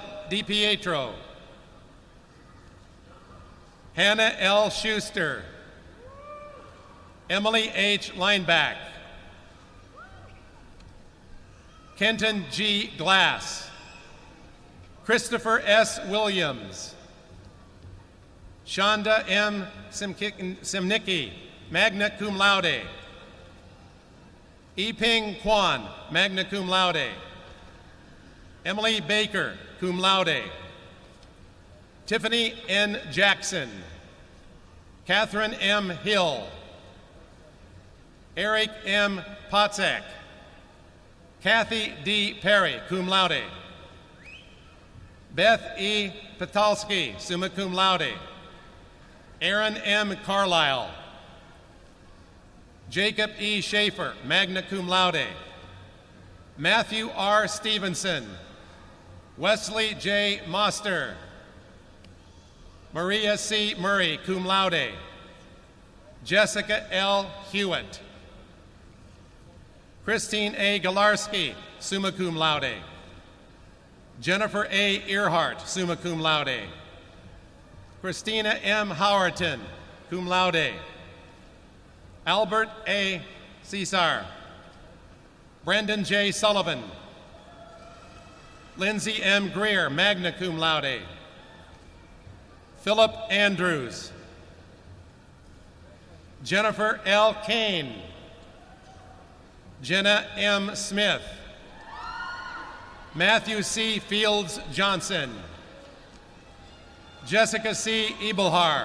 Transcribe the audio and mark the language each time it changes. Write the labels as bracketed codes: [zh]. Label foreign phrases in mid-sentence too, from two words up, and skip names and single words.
[en] DiPietro. Hannah L. Schuster. Emily H. Lineback. Kenton G. Glass. Christopher S. Williams. Shonda M. Simnicki, magna cum laude. Yiping Kwan, magna cum laude. Emily Baker, cum laude. Tiffany N. Jackson. Catherine M. Hill. Eric M. Potzak. Kathy D. Perry, cum laude. Beth E. Petalski, summa cum laude. Aaron M. Carlisle. Jacob E. Schaefer, magna cum laude. Matthew R. Stevenson. Wesley J. Moster. Maria C. Murray, cum laude. Jessica L. Hewitt. Christine A. Galarski, summa cum laude. Jennifer A. Earhart, summa cum laude. Christina M. Howerton, cum laude. Albert A. Cesar. Brendan J. Sullivan. Lindsay M. Greer, magna cum laude. Philip Andrews. Jennifer L. Kane. Jenna M. Smith. Matthew C. Fields Johnson. Jessica C. Ebelhar.